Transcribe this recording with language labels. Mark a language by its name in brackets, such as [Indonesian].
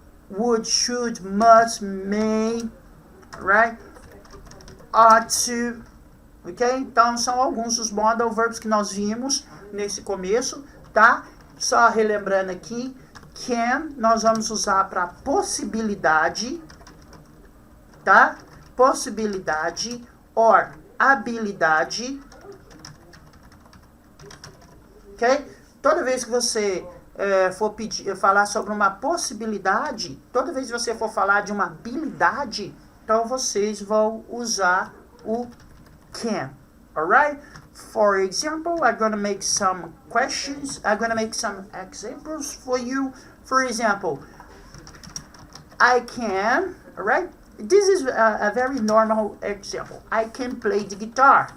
[English] Would, should, must, may, right? Ought to, ok? [Portuguese] Então são alguns dos modal verbs que nós vimos nesse começo, tá? Só relembrando aqui, can nós vamos usar para possibilidade, tá? Possibilidade or habilidade, ok? Toda vez que você for falar sobre uma possibilidade, toda vez que você for falar de uma habilidade, então vocês vão usar o can, alright? [English] For example, I'm going to make some questions, I'm going to make some examples for you. For example, I can, alright? This is a very normal example. I can play the guitar.